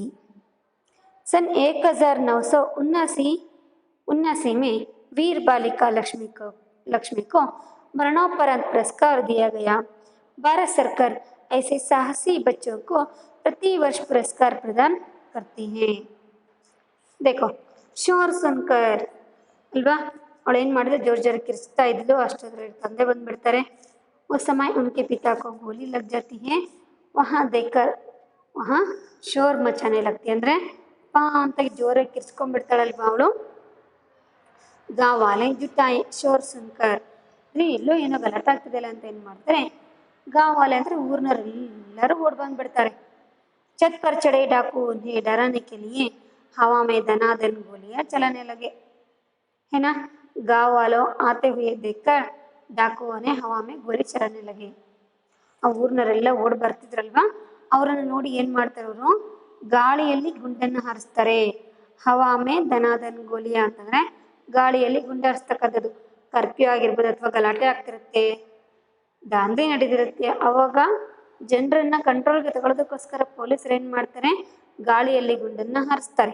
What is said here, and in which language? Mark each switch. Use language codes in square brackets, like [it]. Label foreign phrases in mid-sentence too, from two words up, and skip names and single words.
[hi] सन 1979 में वीर बालिका लक्ष्मी को मरणोपरांत पुरस्कार दिया गया। भारत सरकार ऐसे साहसी बच्चों को प्रति वर्ष पुरस्कार प्रदान करती है। देखो शोर सुनकर [kn] अल्वा ಅವಳು ಏನು ಮಾಡಿದ್ರೆ ಜೋರ್ ಜೋರ್ ಕಿರ್ಚ್ತಾ ಇದ್ಲು, ಅಷ್ಟೊಂದ್ರಲ್ಲಿ ತಂದೆ ಬಂದ್ಬಿಡ್ತಾರೆ। [hi] उस समय उनके पिता को गोली लग जाती है। वहाँ देखकर वहाँ शोर मचाने लगती, [kn] ಅಂದರೆ ಪಾ ಅಂತ ಜೋರಾಗಿ ಕಿರ್ಚ್ಕೊಂಡ್ಬಿಡ್ತಾಳಲ್ವ ಅವಳು। [hi] गांव वाले जुटाए शोर सुनकर, [kn] ಎಲ್ಲೋ ಏನೋ ಗಲಾಟೆ ಆಗ್ತಿದೆಯಲ್ಲ ಅಂತ ಏನು ಮಾಡ್ತಾರೆ, [hi] गांव वाले [kn] ಅಂದರೆ ಊರಿನವರೆಲ್ಲರೂ ಓಡ್ ಬಂದ್ಬಿಡ್ತಾರೆ। [hi] छत पर चढ़े डाकू उन्हें डराने के लिए हवा में धनाधन गोलियां चलाने लगे, है ना। गांव वालों आते हुए देखकर डाकुओं ने हवा में गोली चलाने लगे। [kn] ಆ ಊರಿನವರೆಲ್ಲ ಓಡ್ ಬರ್ತಿದ್ರಲ್ವಾ, ಅವರನ್ನು ನೋಡಿ ಏನು ಮಾಡ್ತಾರೆ, ಅವರು ಗಾಳಿಯಲ್ಲಿ ಗುಂಡನ್ನು ಹಾರಿಸ್ತಾರೆ। [hi] हवा में धनाधन गोलियां [kn] ಅಂತಂದರೆ ಗಾಳಿಯಲ್ಲಿ ಗುಂಡು ಹಾರಿಸ್ತಕ್ಕಂಥದ್ದು। ಕರ್ಫ್ಯೂ ಆಗಿರ್ಬೋದು ಅಥವಾ ಗಲಾಟೆ ಆಗ್ತಿರುತ್ತೆ, ದಾಂಧಲೆ ನಡೆದಿರುತ್ತೆ, ಅವಾಗ ಜನರನ್ನ ಕಂಟ್ರೋಲ್ಗೆ ತಗೊಳ್ಳೋದಕ್ಕೋಸ್ಕರ ಪೊಲೀಸರು ಏನು ಮಾಡ್ತಾರೆ, ಗಾಳಿಯಲ್ಲಿ ಗುಂಡನ್ನು ಹಾರಿಸ್ತಾರೆ।